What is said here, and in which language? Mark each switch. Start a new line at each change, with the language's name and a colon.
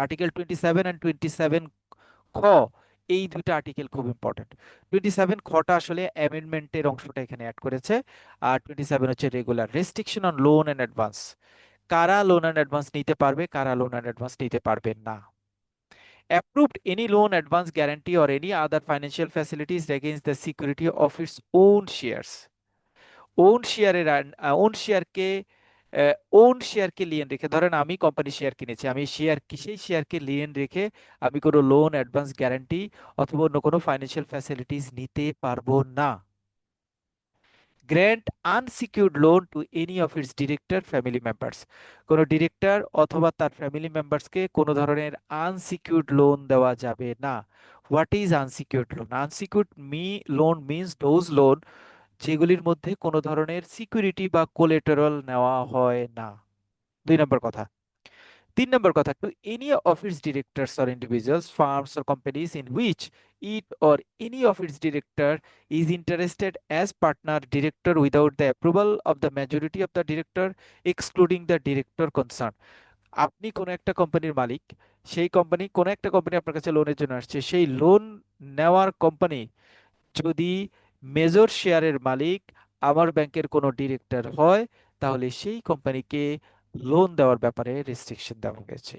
Bangla: Article 27 খ, এই দুইটা আর্টিকেল খুব ইম্পর্টেন্ট। 27 খটা আসলে অ্যামেন্ডমেন্টের অংশটা এখানে অ্যাড করেছে, আর 27 হচ্ছে regular. Restriction on loan and advance, কারা লোন অ্যান্ড অ্যাডভান্স নিতে পারবে, কারা লোন অ্যান্ড অ্যাডভান্স নিতে পারবে না।
English: Approved any loan, advance guarantee or any other financial facilities against the security of its own shares।
Bangla: On শেয়ারের ওন শেয়ারকে on শেয়ারকে লিয়েন রেখে, ধরেন আমি কোম্পানি শেয়ার কিনেছি, আমি শেয়ার সেই শেয়ারকে লিয়েন রেখে আমি কোনো লোন, অ্যাডভান্স গ্যারান্টি অথবা অন্য কোনো ফাইন্যান্সিয়াল ফ্যাসিলিটিস নিতে পারবো না।
English: grant unsecured loan to any of its director family members,
Bangla: কোনো ডিরেক্টর অথবা তার ফ্যামিলি মেম্বার্সকে কোনো ধরনের আনসিকিউরড লোন দেওয়া যাবে না।
English: What is unsecured loan?
Bangla: Unsecured loan means those loan যেগুলির মধ্যে কোনো ধরনের সিকিউরিটি বা কোলেটারাল নেওয়া হয় না। 2 নম্বর কথা।
English: 3 number কথা, to any of its directors or individuals, firms or companies in which it or any of its director is interested as partner director without the approval of the majority of the director excluding the director concerned।
Bangla: আপনি কোন একটা কোম্পানির মালিক, সেই company, কোন একটা company আপনার কাছে লোনের জন্য আসছে, সেই লোন নেওয়ার কোম্পানি যদি মেজর শেয়ারের মালিক আমার ব্যাংকের কোনো ডিরেক্টর হয়, তাহলে সেই কোম্পানিকে লোন দেওয়ার ব্যাপারে রেস্ট্রিকশন দেওয়া হয়েছে।